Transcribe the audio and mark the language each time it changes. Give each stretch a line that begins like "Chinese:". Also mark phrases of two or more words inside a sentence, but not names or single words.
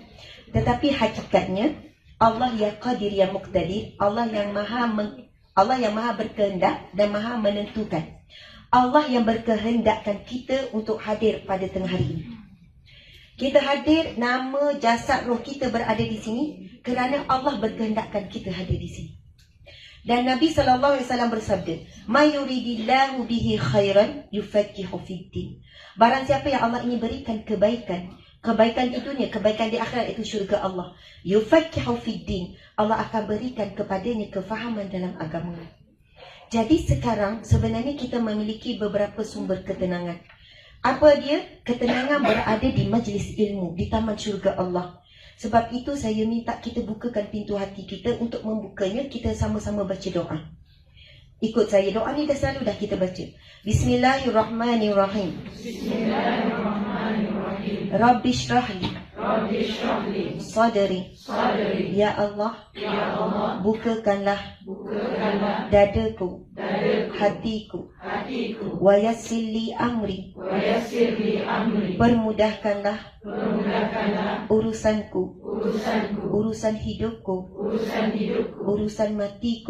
Malay: Tetapi hakikatnya Allah yang qadir, yang muqtadir, Allah yang maha berkehendak dan maha menentukan. Allah yang berkehendakkan kita untuk hadir pada tengah hari ini. Kita hadir, nama, jasad, roh kita berada di sini kerana Allah berkehendakkan kita hadir di sini. Dan Nabi SAW bersabda,
Arabic: "من يرد الله به خيرا يفقهه في الدين."
Malay: Barang siapa yang Allah ingin berikan kebaikan, kebaikan di dunia, kebaikan di akhirat, itu syurga Allah.
Arabic: يفقهه في الدين,
Malay: Allah akan berikan kepadanya kefahaman dalam agama. Jadi sekarang sebenarnya kita memiliki beberapa sumber ketenangan. Apa dia? Ketenangan berada di majlis ilmu, di taman syurga Allah. Sebab itu saya minta kita bukakan pintu hati kita. Untuk membukanya, kita sama-sama baca doa. Ikut saya, doa ni dah selalu dah kita baca.
Arabic: بسم الله الرحمن الرحيم. بسم الله الرحمن الرحيم. رب اشرح لي صدري. يا الله,
Malay: bukakanlah dadaku, hatiku.
Arabic: ويسر لي أمري.
Malay: Permudahkanlah urusanku, urusan hidupku, urusan matiku,